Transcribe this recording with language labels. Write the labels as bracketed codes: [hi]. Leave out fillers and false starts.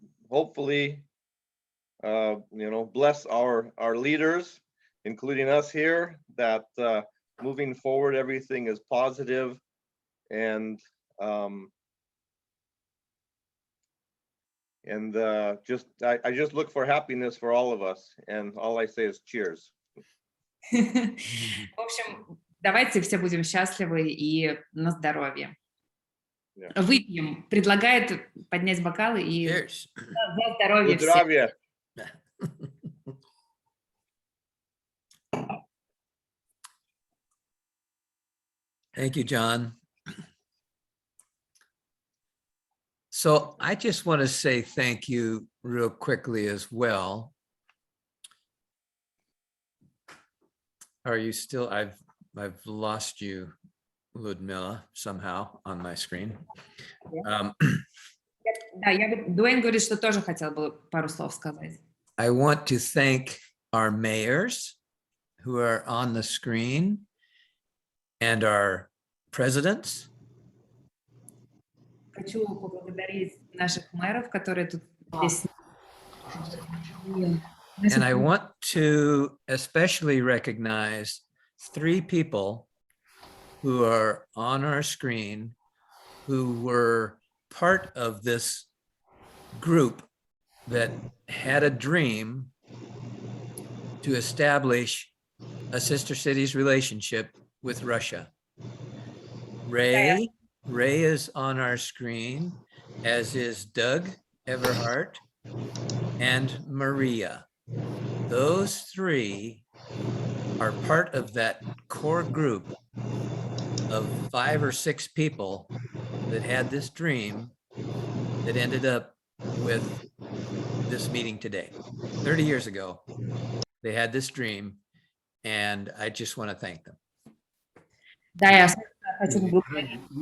[en] Hopefully, bless our leaders, including us here, that moving forward, everything is positive, and I just look for happiness for all of us, and all I say is cheers. [ru] В общем, давайте все будем счастливы и на здоровье. Выпьем. Предлагает поднять бокалы и за здоровье всех. Здравия. [en] Thank you, John. So I just want to say thank you real quickly as well. Are you still? I've lost you, Ludmila, somehow on my screen. [ru] Да, Дуэйн говорит, что тоже хотел бы пару слов сказать. [en] I want to thank our mayors who are on the screen and our presidents. [ru] Хочу поблагодарить наших мэров, которые тут здесь. [en] And I want to especially recognize 3 people who are on our screen who were part of this group that had a dream to establish a sister cities relationship with Russia. Ray is on our screen, as is Doug Everhart and Maria. Those 3 are part of that core group of 5 or 6 people that had this dream that ended up with this meeting today. 30 years ago, they had this dream, and I just want to thank them. [ru] Да, я хочу поблагодарить.